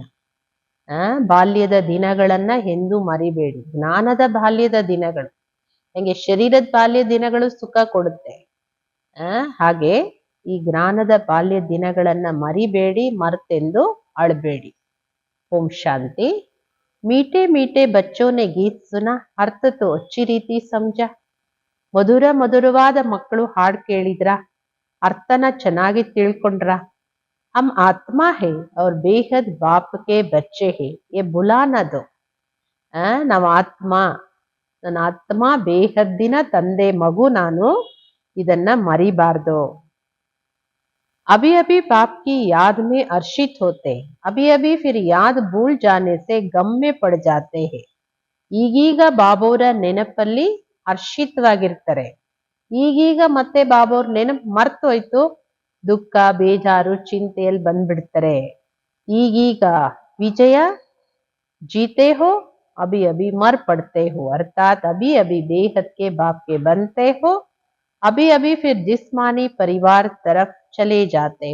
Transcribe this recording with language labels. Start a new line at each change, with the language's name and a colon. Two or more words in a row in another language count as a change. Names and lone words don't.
Kannada: ಬಾಲ್ಯದ ದಿನಗಳನ್ನ ಎಂದು ಮರಿಬೇಡಿ. ಜ್ಞಾನದ ಬಾಲ್ಯದ ದಿನಗಳು ಹೆಂಗೆ ಶರೀರದ ಬಾಲ್ಯ ದಿನಗಳು ಸುಖ ಕೊಡುತ್ತೆ, ಹಾಗೆ ಈ ಜ್ಞಾನದ ಬಾಲ್ಯ ದಿನಗಳನ್ನ ಮರಿಬೇಡಿ, ಮರೆತೆಂದು ಅಳಬೇಡಿ. ಓಂ ಶಾಂತಿ.
Hindi: मीठे मीठे बच्चों ने गीत सुना, अर्थ तो अच्छी रीति समझा.
Kannada: ಮಧುರವಾದ ಮಕ್ಕಳು ಹಾಡು ಕೇಳಿದ್ರ, ಅರ್ಥನ ಚೆನ್ನಾಗಿ ತಿಳ್ಕೊಂಡ್ರ.
Hindi: हम आत्मा है और बेहद बाप के बच्चे है, ये भुला न दो.
Kannada: ನಾವು ಆತ್ಮ, ನನ್ನ ಆತ್ಮ ಬೇಹದ್ದಿನ ತಂದೆ ಮಗು ನಾನು, ಇದನ್ನ ಮರಿಬಾರ್ದು.
Hindi: अभी अभी बाप की याद में हर्षित होते, अभी अभी फिर याद भूल जाने से गम में पड़ जाते हैं.
Kannada: ಈಗೀಗ ಬಾಬೋರ ನೆನಪಲ್ಲಿ ಹರ್ಷಿತವಾಗಿರ್ತಾರೆ, ಈಗೀಗ ಮತ್ತೆ ಬಾಬೋರ್ ನೆನಪು ಮರ್ತೋಯ್ತು, ದುಃಖ ಬೇಜಾರು ಚಿಂತೆಯಲ್ಲಿ ಬಂದ್ಬಿಡ್ತಾರೆ.
Hindi: ಈಗೀಗ विजय जीते हो, अभी अभी मर पड़ते हो, अर्थात अभी अभी बेहद के बाप के बनते हो, अभी अभी फिर जिस्मानी परिवार तरफ चले जाते.